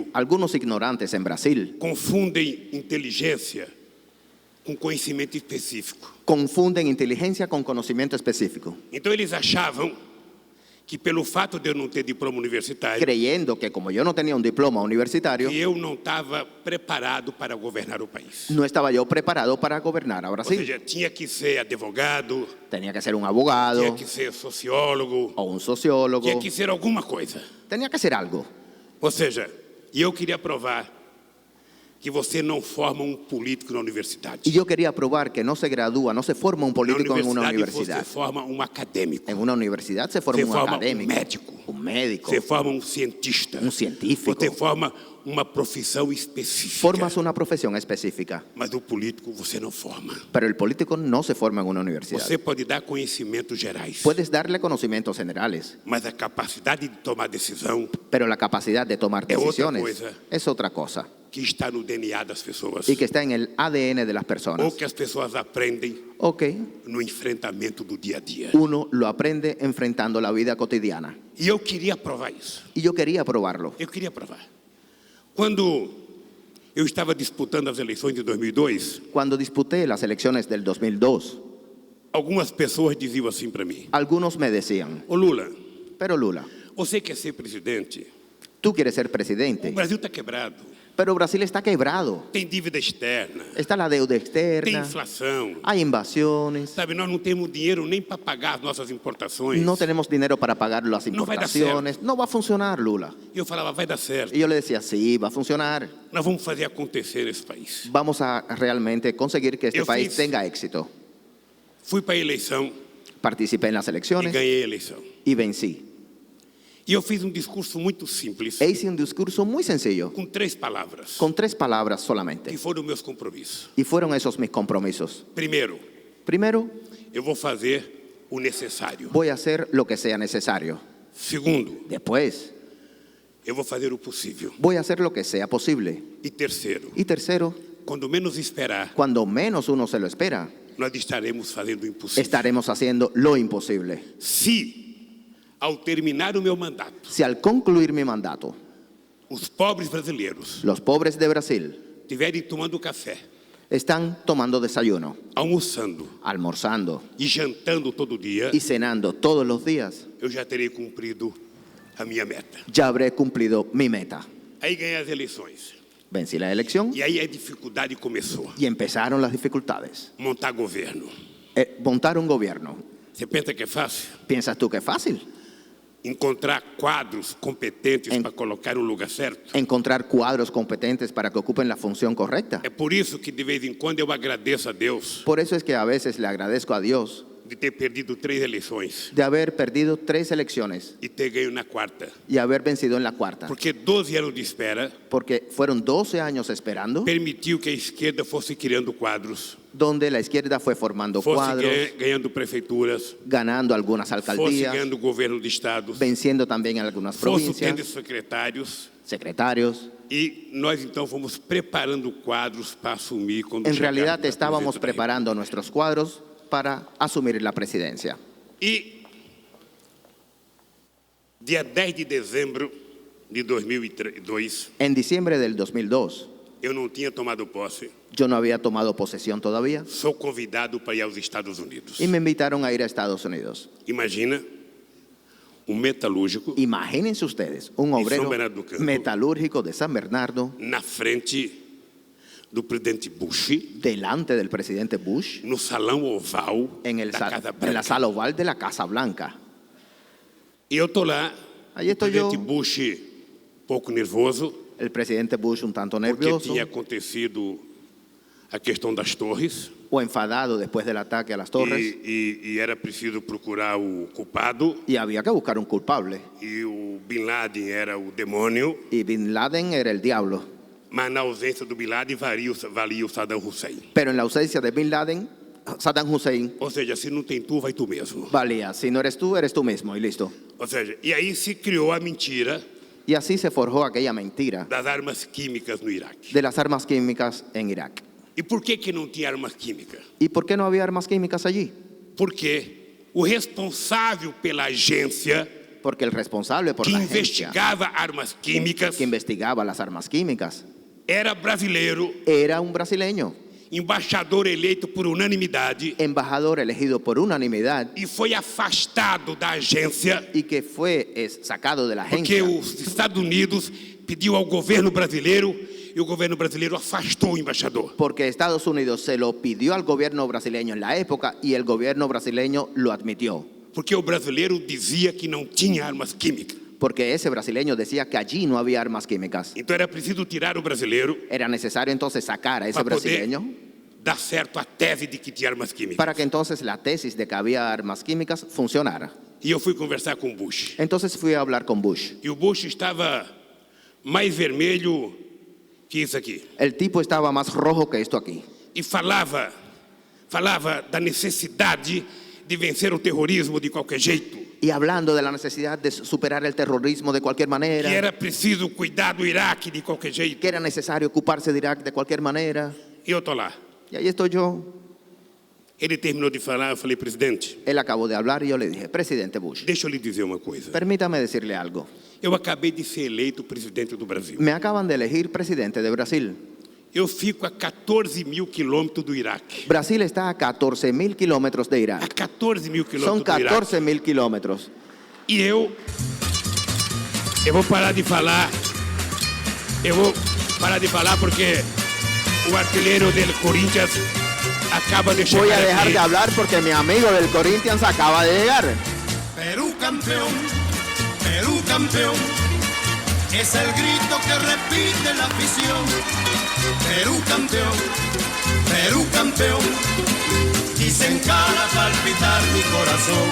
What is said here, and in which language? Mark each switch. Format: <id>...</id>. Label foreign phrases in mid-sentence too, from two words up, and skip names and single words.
<es>Algunos ignorantes en Brasil</es> <pt>confundem inteligência com conhecimento específico.</pt> <es>confunden inteligencia con conocimiento específico,</es> <pt>Então eles achavam que pelo fato de eu não ter diploma universitário,</pt> <es>creyendo que como yo no tenía un diploma universitario,</es> <pt>que eu não estava preparado para governar o país.</pt> <es>no estaba yo preparado para gobernar a</es> <pt>Ou</pt> <es>Brasil.</es> <pt>seja, tinha que ser advogado,</pt> <es>Tenía que ser un abogado</es> <pt>tinha que ser sociólogo,</pt> <es>o un sociólogo,</es> <pt>tinha que ser alguma coisa.</pt> <es>tenía que ser algo.</es> <pt>Ou seja, e eu queria provar que você não forma um político na universidade.</pt> <es>Y yo quería probar que no se gradúa, no se forma un</es> <pt>Na</pt> <es>político en una</es> <pt>universidade</pt> <es>universidad.</es> <pt>você forma um acadêmico,</pt> <es>En una universidad se forma</es> <pt>você</pt> <es>un</es> <pt>forma</pt> <es>académico,</es> <pt>um médico,</pt> <es>un médico,</es> <pt>você forma um cientista,</pt> <es>un científico.</es> <pt>você forma uma profissão específica.</pt> <es>Formas una profesión específica,</es> <pt>Mas o político você não forma.</pt> <es>pero el político no se forma en una universidad.</es> <pt>Você pode dar conhecimentos gerais,</pt> <es>Puedes darle conocimientos generales,</es> <pt>mas a capacidade de tomar decisão</pt> <es>pero la capacidad de tomar Es otra decisiones cosa. es otra cosa</es> <pt>que está no DNA das pessoas,</pt> <es>y que está en el ADN de las</es> <pt>ou</pt> <es>personas.</es> <pt>que as pessoas aprendem Ok, no enfrentamento do dia a dia.</pt> <es>uno lo aprende enfrentando la vida cotidiana.</es> <pt>E eu queria provar isso.</pt> <es>Y yo quería probarlo.</es> <pt>Eu queria provar. Quando eu estava disputando as eleições de 2002,</pt> <es>Cuando disputé las elecciones del 2002,</es> <pt>algumas pessoas diziam assim para mim:</pt> <es>algunos me decían,</es> <pt>Ô Lula,</pt> <es>pero Lula,</es> <pt>você quer ser presidente?</pt> <es>tú quieres ser</es> <pt>O</pt> <es>presidente,</es> <pt>Brasil está quebrado,</pt> <es>pero Brasil está quebrado.</es> <pt>tem dívida externa,</pt> <es>Está la deuda</es> <pt>tem</pt> <es>externa,</es> <pt>inflação.</pt> <es>hay invasiones,</es> <pt>Sabe, nós não temos dinheiro nem para pagar as nossas importações.</pt> <es>no tenemos dinero para pagar las No va a dar importaciones. No va a funcionar, Lula.</es> <pt>E eu falava, vai dar certo.</pt> <es>Y yo le decía, sí, va a funcionar.</es> <pt>Nós vamos fazer acontecer nesse país.</pt> <es>Vamos a realmente conseguir que este Yo país</es> <pt>fiz-</pt> <es>tenga éxito.</es> <pt>Fui para a eleição</pt> <es>Participé en las</es> <pt>e</pt> <es>elecciones</es> <pt>ganhei a eleição.</pt> <es>y vencí.</es> <pt>E eu fiz um discurso muito simples,</pt> <es>E hice un discurso muy sencillo,</es> <pt>com 3 palavras,</pt> <es>con 3 palabras</es> <pt>que</pt> <es>solamente.</es> <pt>foram meus compromissos.</pt> <es>Y fueron esos mis compromisos.</es> <pt>Primeiro,</pt> <es>Primero,</es> <pt>eu vou fazer o necessário.</pt> <es>voy a hacer lo que sea necesario.</es> <pt>Segundo,</pt> <es>Después,</es> <pt>eu vou fazer o possível.</pt> <es>voy a hacer lo que sea posible.</es> <pt>E terceiro,</pt> <es>Y tercero,</es> <pt>quando menos esperar,</pt> <es>cuando menos uno se lo espera,</es> <pt>nós estaremos fazendo o impossível.</pt> <es>estaremos haciendo lo imposible.</es> <pt>Se, ao terminar o meu mandato,</pt> <es>Si al concluir mi mandato,</es> <pt>os pobres brasileiros</pt> <es>los pobres de Brasil</es> <pt>estiverem tomando café,</pt> <es>están tomando desayuno,</es> <pt>almoçando</pt> <es>almorzando</es> <pt>e jantando todo dia,</pt> <es>y cenando todos los días,</es> <pt>eu já terei cumprido a minha meta.</pt> <es>ya habré cumplido mi meta.</es> <pt>Aí ganhei as eleições.</pt> <es>Vencí la elección</es> <pt>E aí a dificuldade começou.</pt> <es>y empezaron las dificultades.</es> <pt>Montar governo.</pt> <es>Montar un gobierno.</es> <pt>Você pensa que é fácil?</pt> <es>¿Piensas tú que es fácil?</es> <pt>Encontrar quadros competentes</pt> <es>En-</es> <pt>para colocar no lugar certo.</pt> <es>Encontrar cuadros competentes para que ocupen la función correcta.</es> <pt>É por isso que de vez em quando eu agradeço a Deus</pt> <es>Por eso es que a veces le agradezco a Dios</es> <pt>de ter perdido 3 eleições</pt> <es>de haber perdido 3 elecciones</es> <pt>e ter ganho na quarta.</pt> <es>y haber vencido en la cuarta.</es> <pt>Porque 12 anos de espera</pt> <es>Porque fueron 12 años esperando,</es> <pt>permitiu que a esquerda fosse criando quadros,</pt> <es>donde la izquierda fue formando</es> <pt>fosse</pt> <es>cuadros,</es> <pt>ganhando prefeituras,</pt> <es>ganando algunas</es> <pt>fosse</pt> <es>alcaldías,</es> <pt>ganhando governo de estados,</pt> <es>venciendo también en algunas</es> <pt>fosse tendo</pt> <es>provincias,</es> <pt>secretários.</pt> <es>secretarios.</es> <pt>E nós então fomos preparando quadros para assumir quando</pt> <es>En</es> <pt>chegar</pt> <es>realidad</es> <pt>a</pt> <es>estábamos</es> <pt>presidência da</pt> <es>preparando nuestros cuadros para asumir la presidencia.</es> <pt>República. E dia 10 de dezembro de 2002,</pt> <es>En diciembre del 2002,</es> <pt>eu não tinha tomado posse,</pt> <es>yo no había tomado posesión todavía</es> <pt>sou convidado para ir aos Estados Unidos.</pt> <es>y me invitaron a ir a Estados Unidos.</es> <pt>Imagina um metalúrgico</pt> <es>Imagínense ustedes, un obrero</es> <pt>San Bernardo do Campo.</pt> <es>metalúrgico de San Bernardo</es> <pt>na frente do presidente Bush,</pt> <es>delante del presidente Bush</es> <pt>no salão oval</pt> <es>en, el</es> <pt>da</pt> <es>sal-</es> <pt>Casa</pt> <es>en la</es> <pt>Branca.</pt> <es>sala oval de la Casa Blanca.</es> <pt>E eu estou lá, Aí o estou presidente eu. Bush pouco nervoso,</pt> <es>El presidente Bush un tanto</es> <pt>porque</pt> <es>nervioso</es> <pt>tinha acontecido a questão das torres</pt> <es>o enfadado después del ataque a las torres</es> <pt>e era preciso procurar o culpado,</pt> <es>y había que buscar un culpable.</es> <pt>e o Bin Laden era o demônio,</pt> <es>Y Bin Laden era el diablo.</es> <pt>mas na ausência do Bin Laden valia o Saddam Hussein.</pt> <es>Pero en la ausencia de Bin Laden, Saddam Hussein</es> <pt>Ou seja, se não tem tu, vai tu mesmo.</pt> <es>valía. Si no eres tú mismo y listo.</es> <pt>Ou seja, e aí se criou a mentira</pt> <es>Y así se forjó aquella mentira</es> <pt>das armas químicas no Iraque.</pt> <es>de las armas químicas en Irak.</es> <pt>E por que não tinha armas químicas?</pt> <es>¿Y por qué no había armas químicas allí?</es> <pt>Porque o responsável pela agência</pt> <es>Porque el responsable por</es> <pt>que</pt> <es>la agencia</es> <pt>investigava armas químicas</pt> <es>que investigaba las armas químicas</es> <pt>era brasileiro,</pt> <es>era un brasileño,</es> <pt>embaixador eleito por unanimidade</pt> <es>embajador elegido por unanimidad</es> <pt>e foi afastado da agência</pt> <es>y que fue sacado de la</es> <pt>porque</pt> <es>agencia</es> <pt>os Estados Unidos pediu ao governo brasileiro e o governo brasileiro afastou o embaixador.</pt> <es>porque Estados Unidos se lo pidió al gobierno brasileño en la época y el gobierno brasileño lo admitió.</es> <pt>Porque o brasileiro dizia que não tinha armas químicas.</pt> <es>Porque ese brasileño decía que allí no había armas químicas.</es> <pt>Então era preciso tirar o brasileiro</pt> <es>Era necesario entonces sacar a ese</es> <pt>para poder</pt> <es>brasileño</es> <pt>dar certo a tese de que tinha armas químicas.</pt> <es>para que entonces la tesis de que había armas químicas funcionara.</es> <pt>E eu fui conversar com o Bush.</pt> <es>Entonces fui a hablar con Bush.</es> <pt>E o Bush estava mais vermelho que isso aqui.</pt> <es>El tipo estaba más rojo que esto aquí.</es> <pt>E falava da necessidade de vencer o terrorismo de qualquer jeito.</pt> <es>Y hablando de la necesidad de superar el terrorismo de cualquier</es> <pt>Que</pt> <es>manera,</es> <pt>era preciso cuidar do Iraque de qualquer jeito.</pt> <es>que era necesario ocuparse de Irak de cualquier manera.</es> <pt>E eu estou lá.</pt> <es>Y ahí estoy yo.</es> <pt>Ele terminou de falar, eu falei,</pt> <es>presidente, Él acabó de hablar y yo le dije, presidente Bush,</es> <pt>deixa eu lhe dizer uma coisa.</pt> <es>permítame decirle algo.</es> <pt>Eu acabei de ser eleito presidente do Brasil.</pt> <es>Me acaban de elegir presidente de Brasil.</es> <pt>Eu fico a 14.000 quilômetros do Iraque.</pt> <es>Brasil está a 14.000 kilómetros de</es> <pt>A</pt> <es>Irak.</es> <pt>14.000 quilômetros</pt> <es>Son</es> <pt>do Iraque.</pt> <es>14.000 kilómetros.</es> <pt>E eu vou parar de falar. Eu vou parar de falar porque o artilheiro del Corinthians acaba de chegar</pt> <es>Voy a dejar</es> <pt>aqui.</pt> <es>de hablar porque mi amigo del Corinthians acaba de llegar. Perú campeón, es el grito que repite la afición. Perú campeón, dicen cara palpitar mi corazón.</es>